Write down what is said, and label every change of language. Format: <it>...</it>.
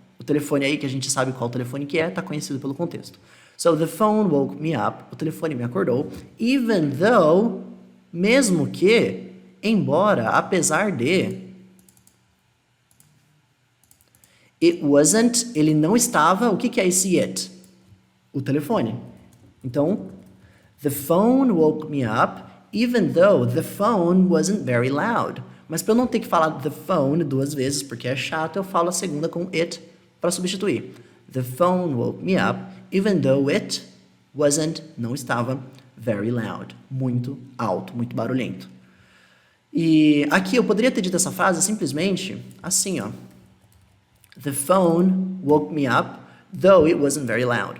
<pt>O telefone aí, que a gente sabe qual telefone que é, tá conhecido pelo contexto.</pt> <en>So, the phone woke me up.</en> <pt>O telefone me acordou. Even though, mesmo que, embora, apesar de...</pt> <en>It wasn't,</en> <pt>ele não estava... O que é esse it? O telefone.</pt> <en>Então, the phone woke me up... Even though the phone wasn't very loud.</en> <pt>Mas para eu não ter que falar the phone 2 vezes, porque é chato, eu falo a segunda com it para substituir.</pt> <en>The phone woke me up, even though it wasn't,</en> <pt>não estava,</pt> <en>very loud.</en> <pt>Muito alto, muito barulhento. E aqui eu poderia ter dito essa frase simplesmente assim, ó.</pt> <en>The phone woke me up, though it wasn't very loud.</en>